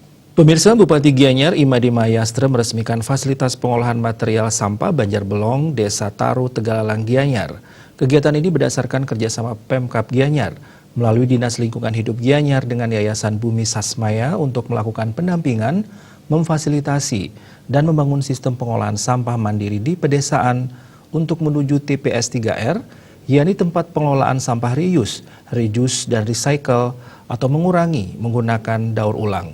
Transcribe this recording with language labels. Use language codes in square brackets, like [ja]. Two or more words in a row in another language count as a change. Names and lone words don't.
[id] Pemirsa, Bupati Gianyar Imade Mahayastra meresmikan fasilitas pengolahan material sampah Banjarbelong, Desa Taro, Tegalalang, Gianyar. Kegiatan ini berdasarkan kerjasama Pemkab Gianyar melalui Dinas Lingkungan Hidup Gianyar dengan Yayasan Bumi Sasmaya untuk melakukan pendampingan, memfasilitasi, dan membangun sistem pengolahan sampah mandiri di pedesaan untuk menuju TPS 3R, yakni tempat pengelolaan sampah reuse, dan recycle atau mengurangi menggunakan daur ulang.